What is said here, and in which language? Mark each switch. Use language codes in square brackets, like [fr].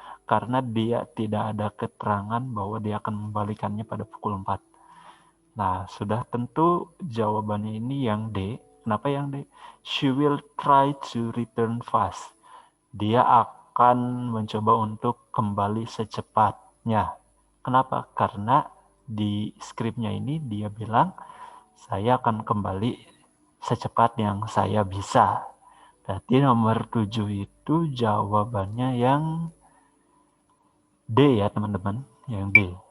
[id] Karena dia tidak ada keterangan bahwa dia akan mengembalikannya pada pukul 4. Nah, sudah tentu jawabannya ini yang D. Kenapa yang D? [en] She will try to return fast. [id] Dia akan mencoba untuk kembali secepatnya. Kenapa? Karena di skripnya ini dia bilang, saya akan kembali secepat yang saya bisa. Berarti nomor 7 itu jawabannya yang D ya teman-teman, yang D.